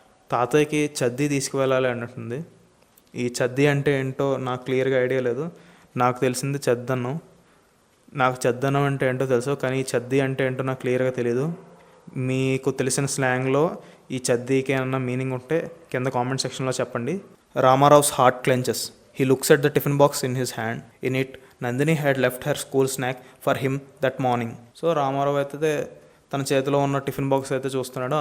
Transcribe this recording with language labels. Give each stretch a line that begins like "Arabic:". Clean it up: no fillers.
Telugu: తాతయ్యకి చద్ది తీసుకువెళ్ళాలి అన్నట్టుంది. ఈ చద్ది అంటే ఏంటో నాకు క్లియర్గా ఐడియా లేదు. నాకు తెలిసింది చెద్దన్నం. నాకు చెద్దన్నం అంటే ఏంటో తెలుసు, కానీ ఈ చద్ది అంటే ఏంటో నాకు క్లియర్గా తెలీదు. మీకు తెలిసిన స్లాంగ్లో ఈ చద్దీకి ఏమన్నా మీనింగ్ ఉంటే కింద కామెంట్ సెక్షన్లో చెప్పండి.
English: Ramarao's heart clenches. He looks at the tiffin box in his hand. In it, Nandini had left her school snack for him that morning.
Telugu: So Ramarao అయితే తన చేతిలో ఉన్న టిఫిన్ బాక్స్ అయితే చూస్తున్నాడు.